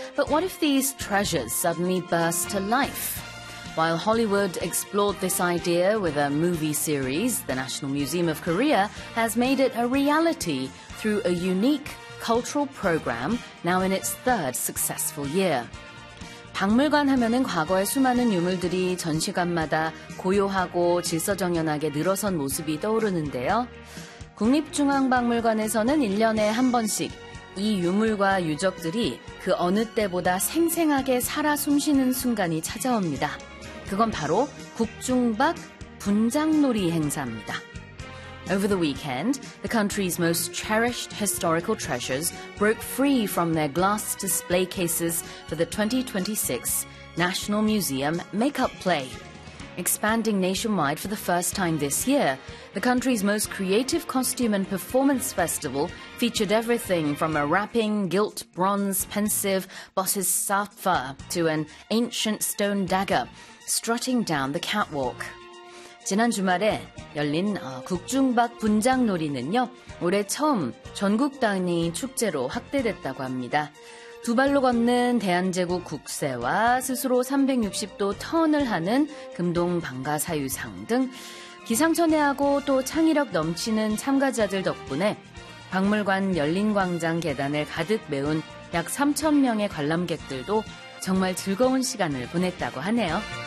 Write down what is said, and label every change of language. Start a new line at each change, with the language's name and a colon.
English: But what if these treasures suddenly burst to life? While Hollywood explored this idea with a movie series, the National Museum of Korea has made it a reality through a unique cultural program now in its third successful year.
Korean: 박물관 하면은 과거의 수많은 유물들이 전시관마다 고요하고 질서정연하게 늘어선 모습이 떠오르는데요. 국립중앙박물관에서는 1년에 한 번씩 이 유물과 유적들이 그 어느 때보다 생생하게 살아 숨쉬는 순간이 찾아옵니다. 그건 바로 국중박 분장놀이 행사입니다.
English: Over the weekend, the country's most cherished historical treasures broke free from their glass display cases for the 2026 National Museum Makeup Play. Expanding nationwide for the first time this year, the country's most creative costume and performance festival featured everything from a rapping gilt bronze pensive bodhisattva to an ancient stone dagger strutting down the catwalk.
Korean: 지난 주말에 열린 국중박 분장놀이는요, 올해 처음 전국 단위 축제로 확대됐다고 합니다. 두 발로 걷는 대한제국 국세와 스스로 360도 턴을 하는 금동 방가사유상 등 기상천외하고 또 창의력 넘치는 참가자들 덕분에 박물관 열린광장 계단을 가득 메운 약 3,000명의 관람객들도 정말 즐거운 시간을 보냈다고 하네요.